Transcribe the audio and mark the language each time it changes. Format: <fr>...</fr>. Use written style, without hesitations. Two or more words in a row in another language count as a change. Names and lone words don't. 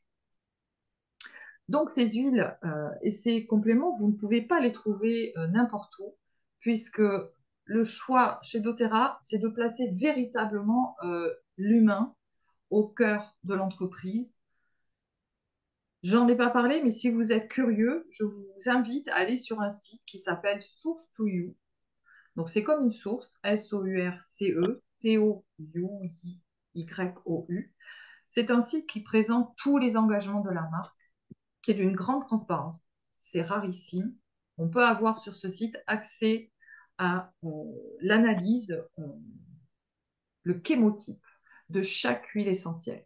<fr>Donc, ces huiles et ces compléments, vous ne pouvez pas les trouver n'importe où, puisque le choix chez doTERRA, c'est de placer véritablement l'humain au cœur de l'entreprise. J'en ai pas parlé, mais si vous êtes curieux, je vous invite à aller sur un site qui s'appelle Source to You. Donc, c'est comme une source, S-O-U-R-C-E, T-O-U-Y-O-U. C'est un site qui présente tous les engagements de la marque, qui est d'une grande transparence. C'est rarissime. On peut avoir sur ce site accès à l'analyse, le chémotype de chaque huile essentielle.</fr>